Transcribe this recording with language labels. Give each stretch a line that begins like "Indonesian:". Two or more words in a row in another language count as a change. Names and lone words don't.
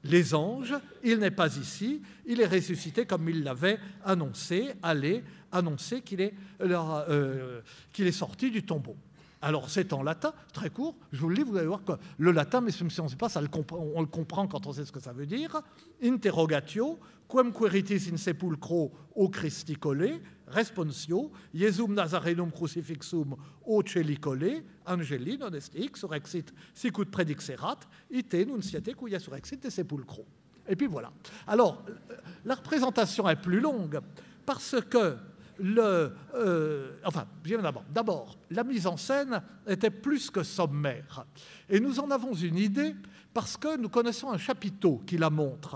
French: les anges, il n'est pas ici, il est ressuscité comme il l'avait annoncé, allez annoncer qu'il est sorti du tombeau. Alors c'est en latin, très court, je vous le lis, vous allez voir que le latin, mais si on ne sait pas, on le comprend quand on sait ce que ça veut dire.
Latin: Interrogatio, quem queritis in sepulcro o Christi colle, responsio, Iesum Nazarenum crucifixum o celi colle, angeli non est hic surexit sicut predixerat, ite nunciate cuia surexit de sepulcro.
French: Et puis voilà. Alors, la représentation est plus longue parce que d'abord, la mise en scène était plus que sommaire. Et nous en avons une idée parce que nous connaissons un chapiteau qui la montre.